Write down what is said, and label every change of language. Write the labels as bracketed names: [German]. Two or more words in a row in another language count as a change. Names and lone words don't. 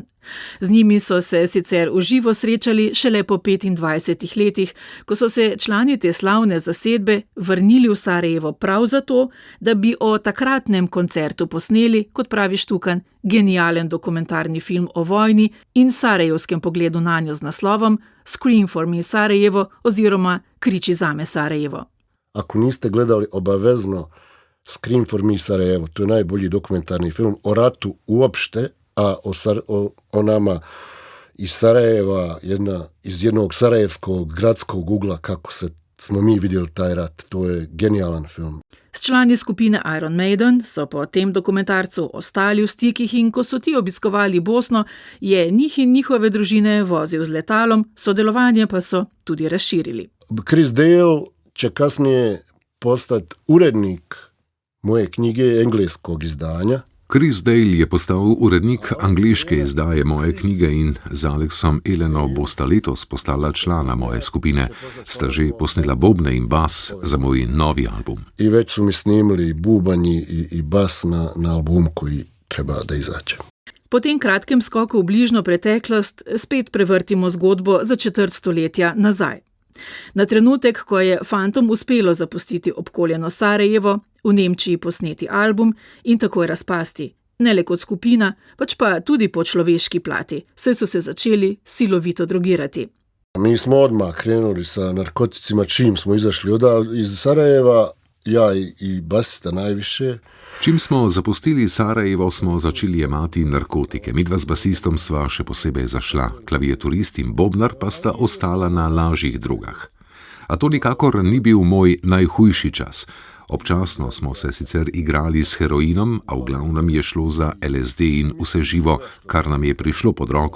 [Slovenian] Z njimi so se sicer v živo srečali šele po 25 letih, ko so se člani te slavne zasedbe vrnili v Sarajevo prav zato, da bi o takratnem koncertu posneli, kot pravi Štukan, genijalen dokumentarni film o vojni in sarajevskem pogledu nanjo z naslovom Scream for me Sarajevo oziroma Kriči zame Sarajevo. [Bosnian] Ako niste gledali obavezno Scream for me Sarajevo, to je najbolji dokumentarni film o ratu uopšte, a o nama iz Sarajeva, iz jednog sarajevskog gradskog ugla, kako smo mi vidjeli taj rat. To je genijalan film. [Slovenian] S člani skupine Iron Maiden so po tem dokumentarcu ostali v stikih in ko so ti obiskovali Bosno, je njih in njihove družine vozil z letalom, sodelovanje pa so tudi razširili. [Bosnian] Chris Dale će kasnije postati urednik moje knjige engleskog izdanja. [Slovenian] Chris Dale je postal urednik angleške izdaje moje knjige in z Alexom Eleno bosta letos postala člana moje skupine. Sta že posnela bobne in bas za moj novi album. [Bosnian] I već su mi snimili bubanji i bas na albumu koji treba da izađe. [Slovenian] Po tem kratkem skoku v bližnjo preteklost spet prevrtimo zgodbo za četrt stoletja nazaj. Na trenutek, ko je fantom uspelo zapustiti obkoljeno Sarajevo, v Nemčiji posneti album in takoj razpasti, ne le kot skupina, pač pa tudi po človeški plati, saj so se začeli silovito drogirati. [Bosnian] Mi smo odmah krenuli sa narkoticima čim smo izašli iz Sarajeva, ja i basista najviše. [Slovenian] Čim smo zapustili Sarajevo, smo začeli jemati narkotike. Midva z basistom sva še posebej zašla, klaviaturist in bobnar pa sta ostala na lažjih drogah. A to nikakor ni bil moj najhujši čas. Občasno smo se sicer igrali s heroinom, a v glavnem je šlo za LSD in vse živo, kar nam je prišlo pod roko.